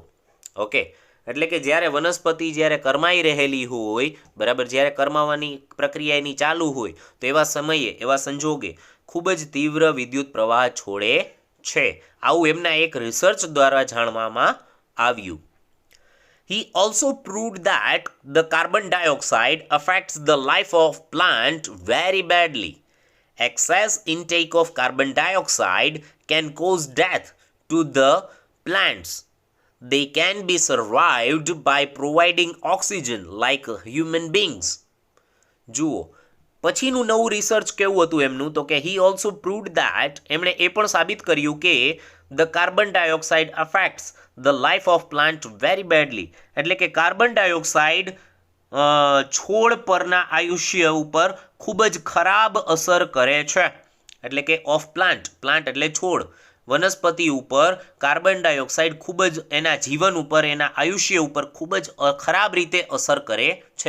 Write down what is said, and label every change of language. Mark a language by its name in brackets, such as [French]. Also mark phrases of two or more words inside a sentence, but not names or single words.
[Gujarati] ઓકે, એટલે કે જ્યારે વનસ્પતિ જ્યારે કરમાઈ રહેલી હોય, બરાબર, જ્યારે કરમાવાની પ્રક્રિયા એની ચાલુ હોય તો એવા સમયે, એવા સંજોગે ખૂબ જ તીવ્ર વિદ્યુત પ્રવાહ છોડે છે. આવું એમના એક રિસર્ચ દ્વારા જાણવામાં આવ્યું. [English] He also proved that the carbon dioxide affects the life of plant very badly. Excess intake of carbon dioxide can cause death to the plants. They can be survived by providing oxygen like human beings. [Gujarati] જુઓ, પછીનું નવું રિસર્ચ કેવું હતું એમનું? તો કે [English] he also proved that, [Gujarati] એમણે એ પણ સાબિત કર્યું કે [English] the carbon dioxide affects the life of plant very badly. [Gujarati] એટલે કે કાર્બન ડાયોક્સાઇડ છોડ પરના આયુષ્ય ઉપર ખૂબ જ ખરાબ અસર કરે છે. એટલે કે [English] of plant, [Gujarati] પ્લાન્ટ એટલે છોડ, વનસ્પતિ ઉપર કાર્બન ડાયોક્સાઇડ ખૂબ જ એના જીવન ઉપર, એના આયુષ્ય ઉપર ખૂબ જ ખરાબ રીતે અસર કરે છે.